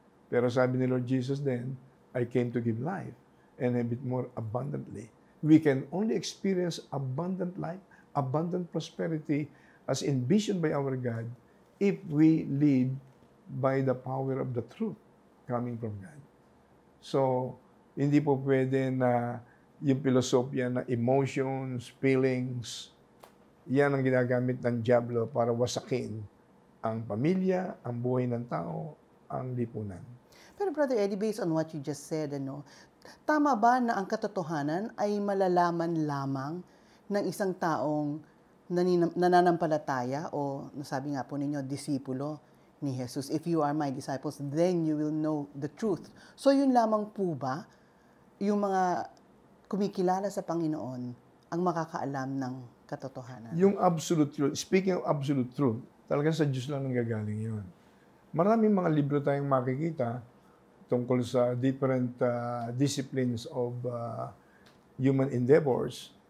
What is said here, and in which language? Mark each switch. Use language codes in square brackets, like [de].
[tl] Pero sabi ni [en] Lord Jesus then, I came to give life and have it more abundantly. We can only experience abundant life, abundant prosperity as envisioned by our God if we live by the power of the truth coming from God. [tl] So, hindi po pwede na yung filosofya na emotions, feelings, yan ang ginagamit ng dyablo para wasakin ang pamilya, ang buhay ng tao, ang lipunan. Pero Brother Eddie, based on what you just said, tama ba na ang katotohanan ay malalaman lamang ng isang taong nananampalataya o nasabi nga po ninyo, disipulo ni Jesus? [en] If you are my disciples, then you will know the truth. [tl] So yun lamang po ba yung mga kumikilala sa Panginoon ang makakaalam ng katotohanan? Yung absolute truth, [en] speaking of absolute truth, [tl] talagang sa Diyos lang nanggagaling yun. Maraming mga libro tayong makikita tungkol sa [en] different disciplines of human endeavors.